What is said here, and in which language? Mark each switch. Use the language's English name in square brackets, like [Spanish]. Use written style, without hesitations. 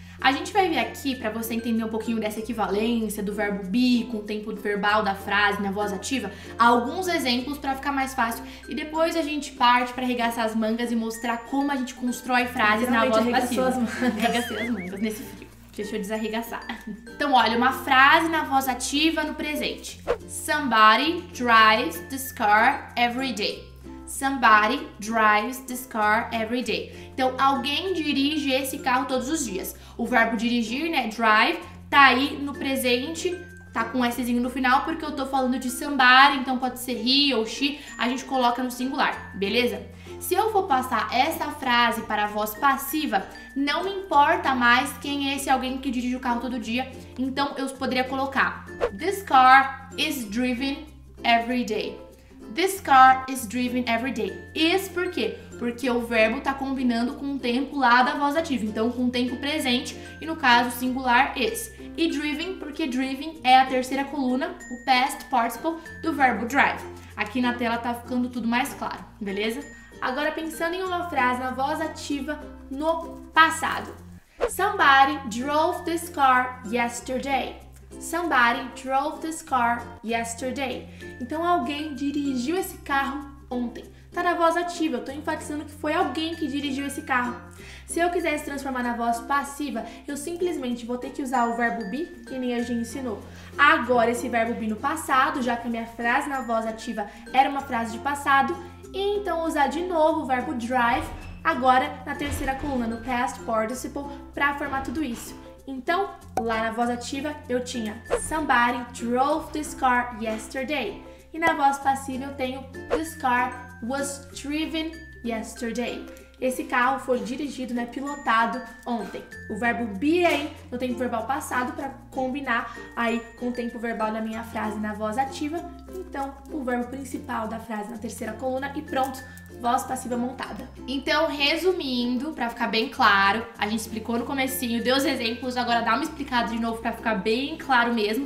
[Portuguese] A gente vai ver aqui, para você entender um pouquinho dessa equivalência do verbo be com o tempo verbal da frase na voz ativa, alguns exemplos para ficar mais fácil e depois a gente parte para arregaçar as mangas e mostrar como a gente constrói frases na voz passiva. Arregacei as mangas nesse frio. Deixa eu desarregaçar. Então, olha, uma frase na voz ativa no presente. [English] Somebody drives this car every day. Somebody drives this car every day. [Portuguese] Então, alguém dirige esse carro todos os dias. O verbo dirigir, né, drive, tá aí no presente, tá com Szinho no final, porque eu tô falando de somebody, então pode ser he ou she, a gente coloca no singular, beleza? Se eu for passar essa frase para a voz passiva, não me importa mais quem é esse alguém que dirige o carro todo dia, então eu poderia colocar [English] This car is driven every day. This car is driven every day. [Portuguese] Is por quê? Porque o verbo tá combinando com o tempo lá da voz ativa, então com o tempo presente, e no caso singular is. E driven porque driven é a terceira coluna, o past participle do verbo drive. Aqui na tela tá ficando tudo mais claro, beleza? Agora pensando em uma frase na voz ativa no passado. [English] Somebody drove this car yesterday. Somebody drove this car yesterday. [Portuguese] Então alguém dirigiu esse carro ontem. Tá na voz ativa, eu tô enfatizando que foi alguém que dirigiu esse carro. Se eu quisesse transformar na voz passiva, eu simplesmente vou ter que usar o verbo be, que nem a gente ensinou. Agora, esse verbo be no passado, já que a minha frase na voz ativa era uma frase de passado, e então usar de novo o verbo drive, agora na terceira coluna, no past participle, para formar tudo isso. Então, lá na voz ativa, eu tinha [English] somebody drove this car yesterday. [Portuguese] E na voz passiva eu tenho [English] this car was driven yesterday. [Portuguese] Esse carro foi dirigido, pilotado ontem. O verbo be aí no tempo verbal passado para combinar aí com o tempo verbal da minha frase na voz ativa. Então, o verbo principal da frase na terceira coluna e pronto, voz passiva montada. Então, resumindo, para ficar bem claro, a gente explicou no comecinho, deu os exemplos, agora dá uma explicada de novo para ficar bem claro mesmo,